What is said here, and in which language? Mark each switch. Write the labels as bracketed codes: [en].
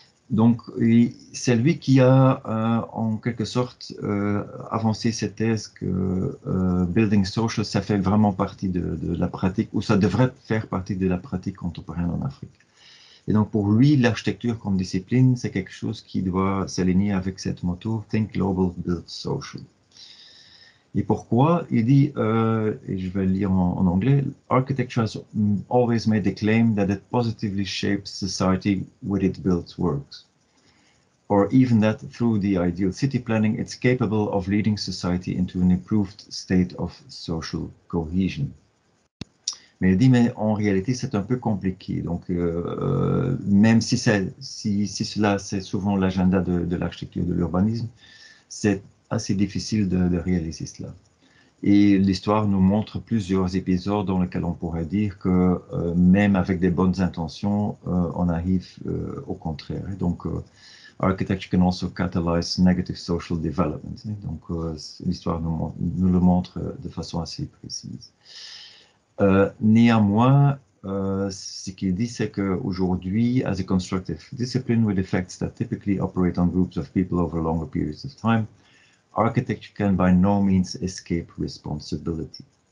[fr] Donc, c'est lui qui a, en quelque sorte, avancé cette thèse que Building Social, ça fait vraiment partie de la pratique, ou ça devrait faire partie de la pratique contemporaine en Afrique. Et donc, pour lui, l'architecture comme discipline, c'est quelque chose qui doit s'aligner avec cette motto [en] Think Global, Build Social. [fr] Et pourquoi? Il dit, et je vais le lire en anglais, [en] Architecture has always made the claim that it positively shapes society with its built works. Or even that through the ideal city planning, it's capable of leading society into an improved state of social cohesion. [fr] Mais il dit, mais en réalité, c'est un peu compliqué. Donc, même si cela, c'est souvent l'agenda de l'architecture de l'urbanisme, c'est assez difficile de réaliser cela. Et l'histoire nous montre plusieurs épisodes dans lesquels on pourrait dire que même avec des bonnes intentions, on arrive au contraire. Et donc, [en] architecture can also catalyze negative social development. [fr] Donc, l'histoire nous le montre de façon assez précise. Néanmoins, ce qu'il dit, c'est qu'aujourd'hui, [en] as a constructive discipline with effects that typically operate on groups of people over longer periods of time, architecture can by no means escape responsibility.